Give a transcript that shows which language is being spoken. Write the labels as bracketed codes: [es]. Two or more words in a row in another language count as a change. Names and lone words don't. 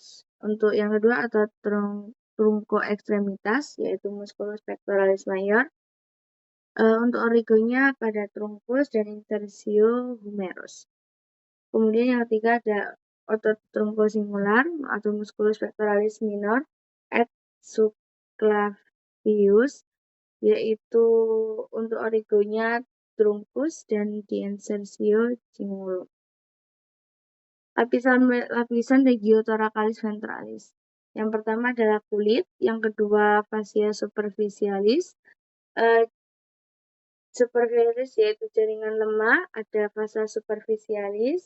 [id] Untuk yang kedua atau [la] trunco ekstremitas [id] yaitu [la] musculus pectoralis major. [id] Untuk origonya pada trunkus dan insersio humerus. Kemudian yang ketiga ada otot truncosingular atau [la] musculus pectoralis minor et subclavius [id] yaitu untuk origonya truncus dan di [la] insertio cingulum. [id] Lapisan [la] regiothoracalis ventralis. [id] Yang pertama adalah kulit, yang kedua [la] fascia superficialis. [id] Superficialis yaitu jaringan lemak, ada [la] fasa superficialis.